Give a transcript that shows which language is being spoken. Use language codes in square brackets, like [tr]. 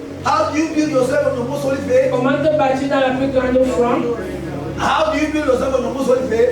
[en] How do you build yourself on your most holy faith? [fr] Comment te bâtir dans la plus grande foi? [en] How do you build yourself on your most holy faith?